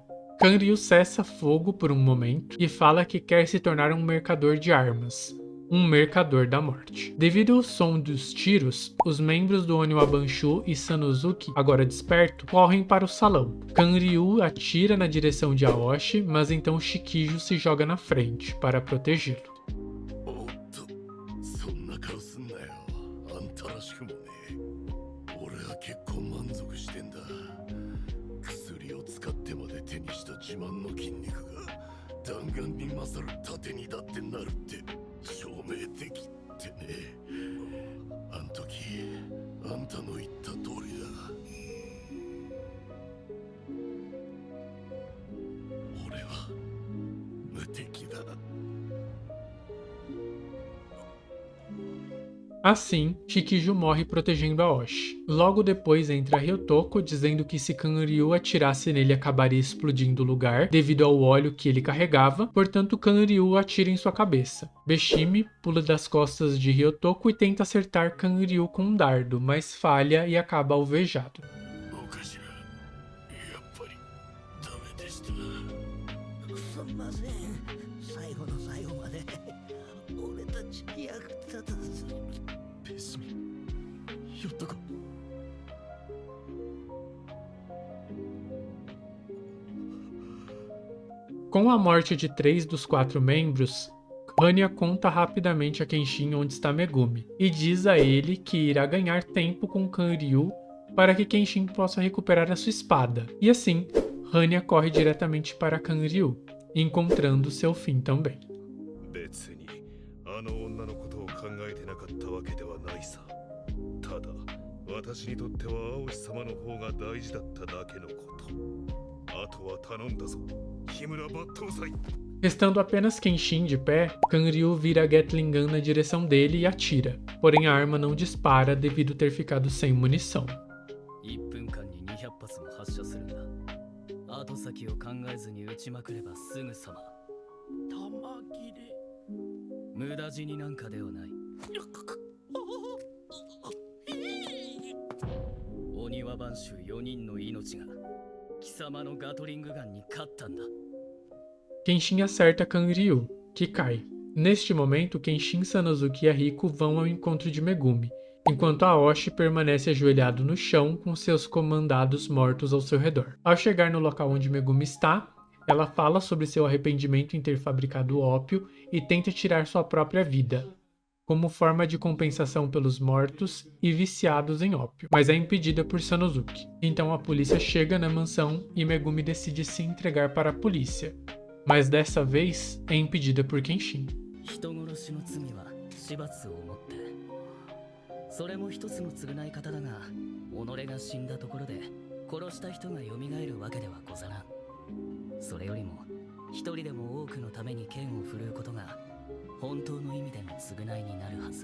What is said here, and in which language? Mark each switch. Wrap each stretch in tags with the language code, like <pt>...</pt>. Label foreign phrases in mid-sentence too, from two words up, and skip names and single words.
<pt>Kanryu cessa fogo por um momento e fala que quer se tornar um mercador de armas, um mercador da morte. Devido ao som dos tiros, os membros do Oniwa Banshu e Sanosuke, agora desperto, correm para o salão. Kanryu atira na direção de Aoshi, mas então Shikijo se joga na frente para protegê-lo.</pt> <ja>おっと、そんな顔すんなよ。あんたらしくもね。俺は結構満足してんだ。薬を使ってまで手にした自慢の筋肉が弾丸に勝る盾にだってなるって証明できってね。あん時あんたの言った通りだ。俺は無敵だ。</ja> <pt>Assim, Shikijo morre protegendo Aoshi. Logo depois entra Ryotoko dizendo que se Kanryu atirasse nele acabaria explodindo o lugar devido ao óleo que ele carregava, portanto Kanryu atira em sua cabeça. Beshime pula das costas de Ryotoko e tenta acertar Kanryu com um dardo, mas falha e acaba alvejado.</pt> <ja>おかしら、やっぱりダメでした。すんません、最後の最後まで俺たち役立たず。ベシメ、ひょっとこ。</ja> <pt>Com a morte de 3 dos 4 membros, Hanya conta rapidamente a Kenshin onde está Megumi e diz a ele que irá ganhar tempo com Kanryu para que Kenshin possa recuperar a sua espada. E assim, Hanya corre diretamente para Kanryu, encontrando seu fim também.</pt> <ja>別にあの女のことを考えてなかったわけではないさ。ただ私にとっては青石様の方が大事だっただけのこと。あとは頼んだぞ、木村抜刀斎。</ja> <pt>Restando apenas Kenshin de pé, Kanryu vira a Gatling Gun na direção dele e atira, porém a arma não dispara devido ter ficado sem munição.</pt> <ja>1 分間に200発も発射するんだ。後先を考えずに撃ちまくればすぐさま。玉切れ。無駄死になんかではない。鬼は番衆4人の命が貴様のガトリングガンに勝ったんだ。</ja> <pt>Kenshin acerta Kanryu, que cai. Neste momento, Kenshin, Sanosuke e Ariko vão ao encontro de Megumi, enquanto Aoshi permanece ajoelhado no chão com seus comandados mortos ao seu redor. Ao chegar no local onde Megumi está, ela fala sobre seu arrependimento em ter fabricado ópio e tenta tirar sua própria vida, como forma de compensação pelos mortos e viciados em ópio, mas é impedida por Sanosuke. Então a polícia chega na mansão e Megumi decide se entregar para a polícia, mas dessa vez é impedida por Kenshin.</pt> <ja>人殺しの罪は死罰をもって、それも一つの償い方だが、己が死んだところで殺した人が蘇るわけではござらん。それよりも一人でも多くのために剣を振るうことが本当の意味での償いになるはず。</ja>